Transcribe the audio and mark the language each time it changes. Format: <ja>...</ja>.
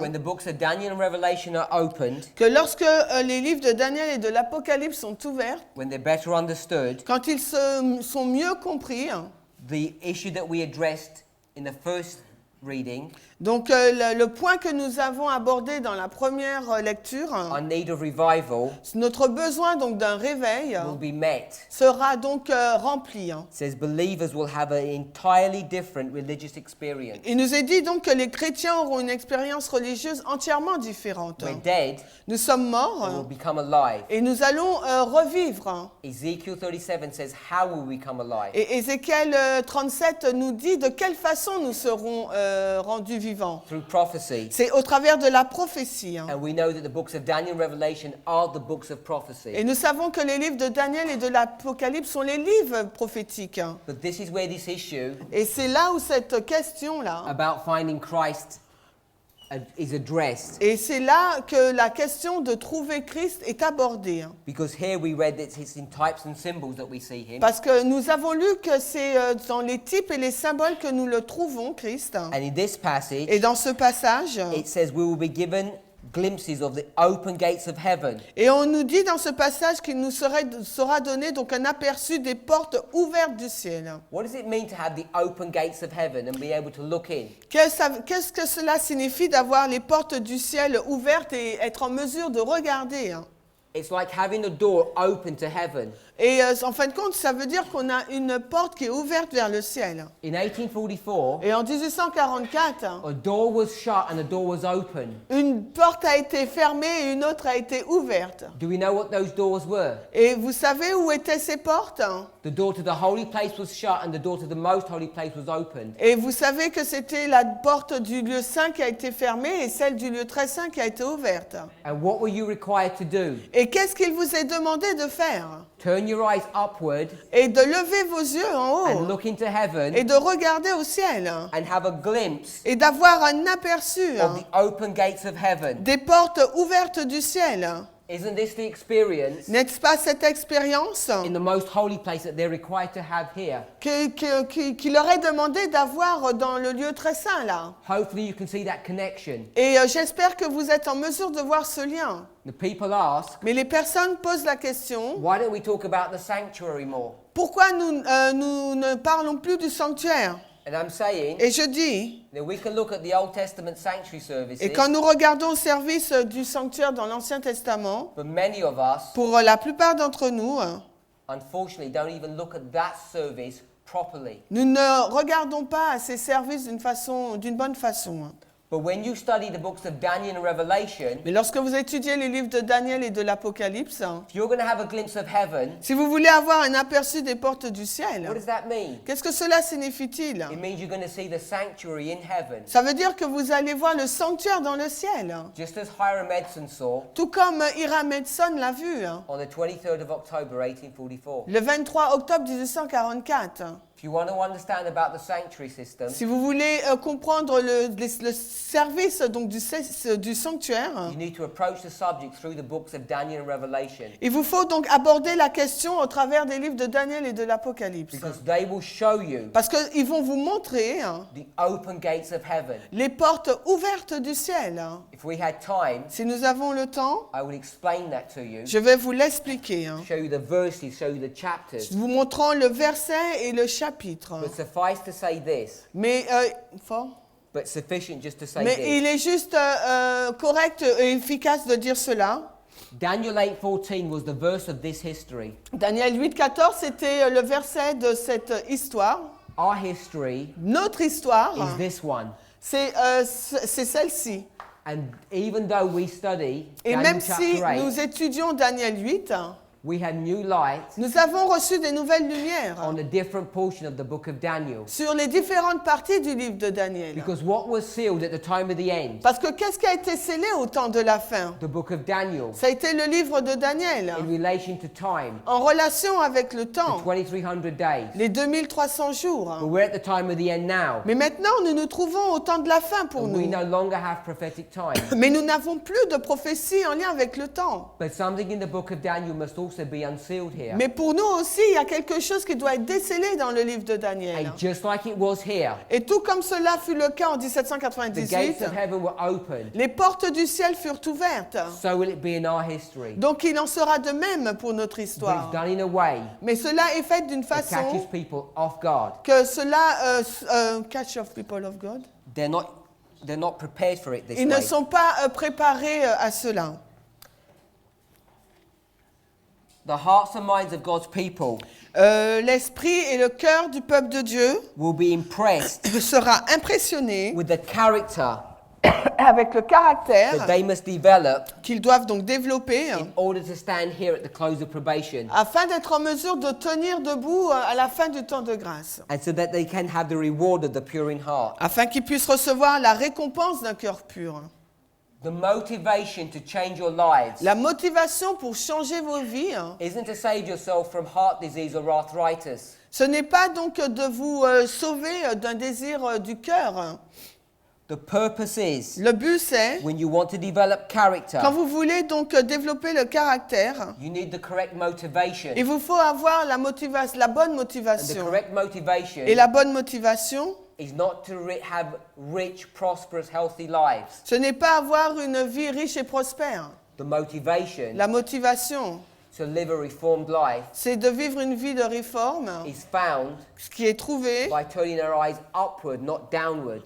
<en>when the books of Daniel and Revelation are opened,</en> <fr>que lorsque les livres de Daniel et de l'Apocalypse sont ouverts,</fr> <en>when they're better understood,</en> <fr>quand ils sont mieux compris,</fr> <en>the issue that we addressed in the first reading,</en> <fr>donc le point que nous avons abordé dans la première lecture,</fr> <en>our need of revival,</en> <fr>notre besoin donc d'un réveil</fr> <en>will be met.</en> <fr>sera donc rempli.</fr> <en>It says believers will have an entirely different religious experience.</en> <fr>Il nous est dit donc que les chrétiens auront une expérience religieuse entièrement différente.</fr> <en>We're dead,</en> <fr>Nous sommes</fr> <en>we will</en> <fr>morts</fr> <en>become alive.</en> <fr>et nous allons revivre.</fr> <en>Ezekiel 37 says, how will we come alive?</en> <fr>Et Ézéchiel 37 nous dit de quelle façon nous serons rendus vivants.</fr> <en>Through prophecy.</en> <fr>C'est au travers de la prophétie.</fr> <en>And we know that the books of Daniel and Revelation are the books of prophecy.</en> <fr>Et nous savons que les livres de Daniel et de l'Apocalypse sont les livres prophétiques.</fr> <en>But this is where this issue</en> <fr>Et c'est là où cette question-là</fr> <en>about finding Christ is addressed.</en> <fr>Et c'est là que la question de trouver Christ est abordée.</fr> <en>Because here we read that it's in types and symbols that we see him.</en> <fr>Parce que nous avons lu que c'est dans les types et les symboles que nous le trouvons, Christ.</fr> <en>And in this passage,</en> <fr>Et dans ce passage,</fr> <en>it says we will be given glimpses of the open gates of heaven.</en> <fr>et on nous dit dans ce passage qu'il nous sera donné donc un aperçu des portes ouvertes du ciel.</fr> <en>What does it mean to have the open gates of heaven and be able to look in?</en> <fr>Qu'est-ce que cela signifie d'avoir les portes du ciel ouvertes et être en mesure de regarder?</fr> <en>It's like having a door open to heaven.</en> <fr>Et en fin de compte, ça veut dire qu'on a une porte qui est ouverte vers le ciel.</fr> <en>In 1844,</en> <fr>Et en 1844,</fr> <en>a door was shut and a door was open.</en> <fr>une porte a été fermée et une autre a été ouverte.</fr> <en>Do we know what those doors were?</en> <fr>Et vous savez où étaient ces portes?</fr> <en>The door to the holy place was shut and the door to the most holy place was open.</en> <fr>Et vous savez que c'était la porte du lieu saint qui a été fermée et celle du lieu très saint qui a été ouverte.</fr> <en>And what were you required to do?</en> <fr>Et qu'est-ce qu'il vous est demandé de faire?</fr> <en>Turn your eyes upward</en> <fr>Et de lever vos yeux en</fr> <en>and</en> <fr>haut</fr> <en>look into heaven</en> <fr>et de regarder au ciel</fr> <en>and have a glimpse</en> <fr>et d'avoir un aperçu</fr> <en>of the open gates of heaven.</en> <fr>des portes ouvertes du ciel.</fr> <en>Isn't this the experience</en> <fr>N'est-ce pas cette expérience</fr> <en>in the most holy place that they're required to have here?</en> <fr>qu'il leur est demandé d'avoir dans le lieu très saint là?</fr> <en>Hopefully you can see that connection.</en> <fr>Et j'espère que vous êtes en mesure de voir ce lien.</fr> <en>The people ask,</en> <fr>Mais les personnes posent la question,</fr> <en>why don't we talk about the sanctuary more?</en> <fr>pourquoi nous ne parlons plus du sanctuaire?</fr> <en>And I'm saying</en> <fr>Et je dis,</fr> <en>that we can look at the Old Testament sanctuary services,</en> <fr>et quand nous regardons le service du sanctuaire dans l'Ancien Testament,</fr> <en>but many of us,</en> <fr>pour la plupart d'entre nous,</fr> <en>unfortunately, don't even look at that service properly.</en> <fr>nous ne regardons pas ces services d'une bonne façon.</fr> <en>But when you study the books of Daniel and Revelation,</en> <fr>Mais lorsque vous étudiez les livres de Daniel et de l'Apocalypse,</fr> <en>if you're going to have a glimpse of heaven,</en> <fr>si vous voulez avoir un aperçu des portes du</fr> <en>what</en> <fr>ciel,</fr> <en>does that mean?</en> <fr>qu'est-ce que cela signifie-t-il?</fr> <en>It means you're going to see the sanctuary in heaven.</en> <fr>Ça veut dire que vous allez voir le sanctuaire dans le ciel,</fr> <en>Just as Hiram Edson saw</en> <fr>tout comme Hiram Edson l'a vu</fr> <en>on the 23rd of October 1844.</en> <fr>le 23 octobre 1844.</fr> <en>If you want to understand about the sanctuary system,</en> <fr>Si vous voulez comprendre le service donc du sanctuaire,</fr> <en>you need to approach the subject through the books of Daniel and Revelation,</en> <fr>il vous faut donc aborder la question au travers des livres de Daniel et de l'Apocalypse.</fr> <en>because they will show you</en> <fr>Parce qu'ils vont vous montrer</fr> <en>the open gates of heaven.</en> <fr>les portes ouvertes du ciel.</fr> <en>If we had time,</en> <fr>Si nous avons le temps,</fr> <en>I will explain that to you,</en> <fr>je vais vous l'expliquer,</fr> <en>show you the verses, show you the chapters.</en> <fr>vous montrant le verset et le chapitre.</fr> <en>But suffice to say this,</en> <fr>Mais, fort.</fr> <en>but sufficient just to say</en> <fr>Mais</fr> <en>this.</en> <fr>il est juste correct et efficace de dire cela.</fr> <en>Daniel 8:14 was the verse of this history.</en> <fr>Daniel 8,14, c'était le verset de cette histoire.</fr> <en>Our history</en> <fr>Notre histoire,</fr> <en>is this one.</en> <fr>c'est celle-ci.</fr> <en>And even though we study</en> <fr>Et</fr> <en>Daniel</en> <fr>même si</fr> <en>chapter 8,</en> <fr>nous étudions Daniel 8,</fr> <en>we had new light</en> <fr>nous avons reçu des nouvelles lumières</fr> <en>on a different portion of the book of Daniel.</en> <fr>sur les différentes parties du livre de Daniel.</fr> <en>Because what was sealed at the time of the end,</en> <fr>Parce que qu'est-ce qui a été scellé au temps de la fin?</fr> <en>the book of Daniel,</en> <fr>Ça a été le livre de Daniel,</fr> <en>in relation to time,</en> <fr>en relation avec le</fr> <en>the</en> <fr>temps,</fr> <en>2300 days.</en> <fr>les 2300 jours.</fr> <en>But we're at the time of the end now.</en> <fr>Mais maintenant, nous nous trouvons au temps de la fin pour</fr> <en>And we</en> <fr>nous.</fr> <en>no longer have prophetic time.</en> <fr>Mais nous n'avons plus de prophétie en lien avec le temps.</fr> <en>But something in the book of Daniel must also be unsealed here.</en> <fr>Mais pour nous aussi, il y a quelque chose qui doit être décelé dans le livre de Daniel.</fr> <en>And just like it was here,</en> <fr>Et tout comme cela fut le cas en</fr> <en>the</en> <fr>1798,</fr> <en>gates of heaven were open.</en> <fr>les portes du ciel furent ouvertes.</fr> <en>So will it be in our history.</en> <fr>Donc il en sera de même pour notre</fr> <en>But it's</en> <fr>histoire.</fr> <en>done in a way</en> <fr>Mais cela est fait d'une</fr> <en>that catches</en> <fr>façon</fr> <en>people off guard.</en> <fr>que cela</fr> <en>catch of people of God. They're not prepared for it this</en> <fr>Ils ne</fr> <en>way.</en> <fr>sont pas préparés à cela.</fr> <en>The hearts and minds of God's people</en> <fr>L'esprit et le cœur du peuple de Dieu</fr> <en>will be impressed</en> <fr>sera impressionné</fr> <en>with the character</en> <fr>avec le</fr> <en>that</en> <fr>caractère</fr> <en>they must develop</en> <fr>qu'ils doivent donc développer</fr> <en>in order to stand here at the close of probation,</en> <fr>afin d'être en mesure de tenir debout à la fin du temps de grâce,</fr> <en>and so that they can have the reward of the pure in heart.</en> <fr>afin qu'ils puissent recevoir la récompense d'un cœur pur.</fr> <en>The motivation to change your lives</en> <fr>La motivation pour changer vos vies,</fr> <en>isn't to save yourself from heart disease or arthritis,</en> <fr>ce n'est pas donc de vous sauver d'un désir du cœur,</fr> <en>The purpose is,</en> <fr>Le but c'est,</fr> <en>when you want to develop character,</en> <fr>quand vous voulez donc développer le caractère,</fr> <en>you need the correct motivation.</en> <fr>il vous faut avoir la bonne</fr> <en>And the</en> <fr>motivation.</fr> <en>correct motivation</en> <fr>Et la bonne motivation,</fr> <en>is not to have rich, prosperous, healthy lives.</en> <fr>ce n'est pas avoir une vie riche et prospère.</fr> <en>The motivation</en> <fr>La motivation,</fr> <en>to live a reformed life</en> <fr>c'est de vivre une vie de réforme,</fr> <en>is found</en> <fr>ce qui est trouvé</fr> <en>by turning our eyes upward, not downward.</en>